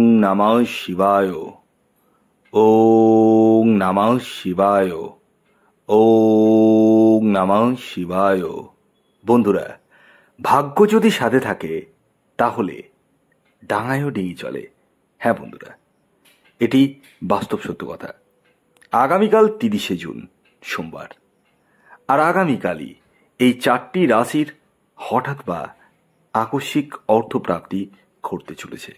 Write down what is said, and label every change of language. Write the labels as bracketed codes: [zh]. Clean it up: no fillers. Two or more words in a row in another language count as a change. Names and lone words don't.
[sa] নমঃ শিবায়। ওং নমঃ শিবায়। ওং নমঃ শিবায়। [bn] বন্ধুরা, ভাগ্য যদি সাথে থাকে তাহলে ডাঙায়ও ডিঙি চলে। হ্যাঁ বন্ধুরা, এটি বাস্তব সত্য কথা। আগামীকাল 30শে জুন সোমবার, আর আগামীকালই এই 4টি রাশির হঠাৎ বা আকস্মিক অর্থপ্রাপ্তি ঘটতে চলেছে।